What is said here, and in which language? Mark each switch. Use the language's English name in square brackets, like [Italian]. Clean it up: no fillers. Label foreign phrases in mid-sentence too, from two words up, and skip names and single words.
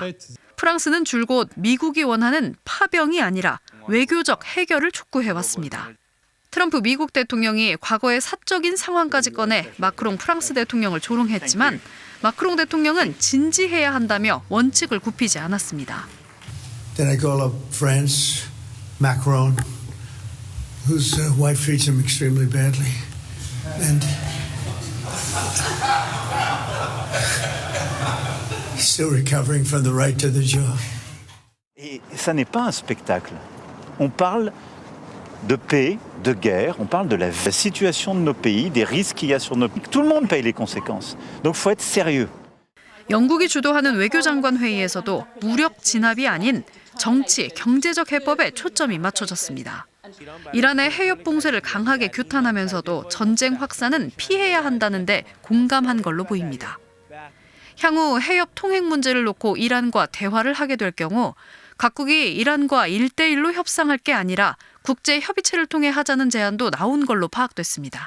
[Korean] 프랑스는 줄곧 미국이 원하는 파병이 아니라 외교적 해결을 촉구해왔습니다. 트럼프 미국 대통령이 과거의 사적인 상황까지 꺼내 마크롱 프랑스 대통령을 조롱했지만 마크롱 대통령은 진지해야 한다며 원칙을 굽히지 않았습니다. [English] Then I call up France, Macron, whose wife treats him extremely badly, and he's still recovering from the right to the job. [French] Et ça n'est pas un spectacle. On parle de paix, de guerre, on parle de la situation de nos pays, des risques qu'il y a sur nos pays. Tout le monde paye les conséquences. Donc il faut être sérieux. [Korean] 영국이 주도하는 외교장관 회의에서도 무력 진압이 아닌 정치, 경제적 해법에 초점이 맞춰졌습니다. 이란의 해협 봉쇄를 강하게 규탄하면서도 전쟁 확산은 피해야 한다는데 공감한 걸로 보입니다. 향후 해협 통행 문제를 놓고 이란과 대화를 하게 될 경우 각국이 이란과 1대1로 협상할 게 아니라 국제 협의체를 통해 하자는 제안도 나온 걸로 파악됐습니다.